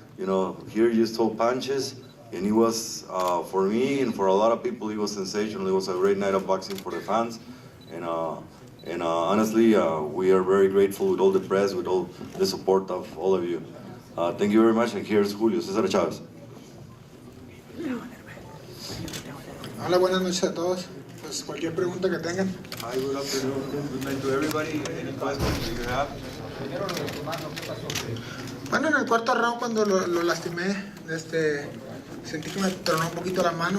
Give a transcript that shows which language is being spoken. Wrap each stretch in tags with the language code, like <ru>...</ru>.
<en>You know, here you saw punches, and it was for me and for a lot of people, it was sensational. It was a great night of boxing for the fans, and honestly, we are very grateful with all the press, with all the support of all of you. Thank you very much, and here's Julio Cesar Chavez.</en> <es>Hola, buenas noches a todos. Pues cualquier pregunta que tengan.</es> <en>Hi, good afternoon. Good night to everybody. Any questions that you have?</en> <es>Bueno, en el 4º round cuando lo lastimé, sentí que me tronó un poquito la mano.</es>